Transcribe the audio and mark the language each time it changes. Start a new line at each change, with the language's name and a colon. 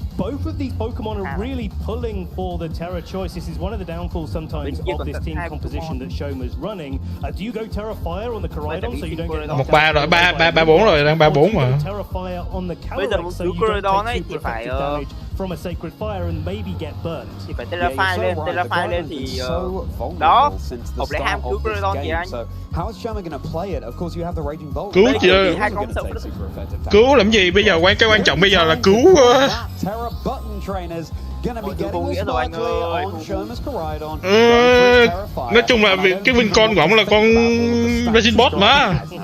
English: Both of these Pokemon are really pulling for the Terra choice. This is one of the downfalls sometimes of this team composition that Shoma's running. Do you go Terra Fire on the Koraidon so you don't get knocked
Vietnamese: 1-3 rồi, 3-4 rồi, đang 3-4 mà.
English: Terra Fire on the Calyrex so you don't take super effective damage from a Sacred Fire and maybe get burned.
Vietnamese: Thì phải Terrafire lên thì đó, Hộp lại ham cứu Koraidon kìa anh.
English: How is Shoma gonna play it? Of course you have the Raging Bolt.
Vietnamese: Cứu chứ. Cứu làm gì? Bây giờ cái quan trọng bây giờ là cứu.
English: Terra button trainers gonna be getting sparkly on Shoma's Koraidon.
Vietnamese: Nói chung là cái Wincon của ổng là con Raging Bot mà.